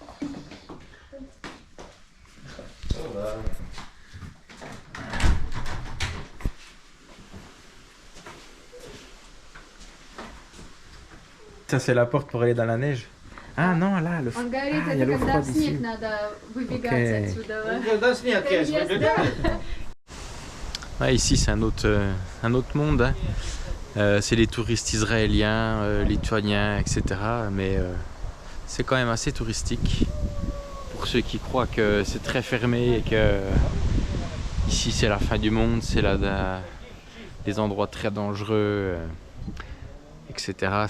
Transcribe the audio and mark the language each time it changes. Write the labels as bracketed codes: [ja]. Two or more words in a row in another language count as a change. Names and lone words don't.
[fr] Ça c'est la porte pour aller dans la neige. Ah non, là, le [ru] Он говорит, [fr] il y a [ru] это [fr] l'eau [ru] когда в [fr] froide [ru] снег [fr] ici. [ru] надо выбегать Окей. отсюда. [fr] Ouais, ici c'est un autre monde. Hein. C'est les touristes israéliens, lituaniens, etc. Mais c'est quand même assez touristique. Pour ceux qui croient que c'est très fermé et que ici c'est la fin du monde, c'est des endroits très dangereux, etc.